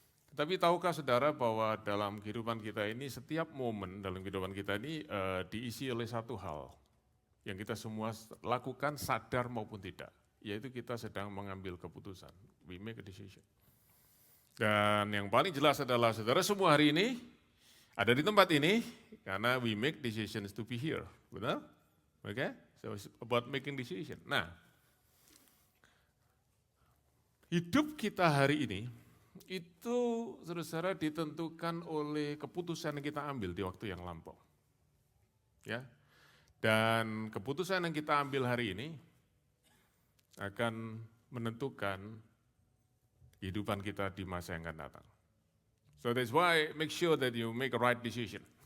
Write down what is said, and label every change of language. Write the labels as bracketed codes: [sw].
[id] Tetapi tahukah saudara bahwa dalam kehidupan kita ini, setiap momen dalam kehidupan kita ini diisi oleh satu hal yang kita semua lakukan sadar maupun tidak, yaitu kita sedang mengambil keputusan. [en] We make a decision. [id] Dan yang paling jelas adalah saudara semua hari ini ada di tempat ini karena [en] we make decisions to be here, [id] benar? [en] Oke, so it's about making decision. [id] Nah, hidup kita hari ini itu saudara ditentukan oleh keputusan yang kita ambil di waktu yang lampau. Ya, dan keputusan yang kita ambil hari ini akan menentukan kehidupan kita di masa yang akan datang. [en] So that's why make sure that you make a right decision.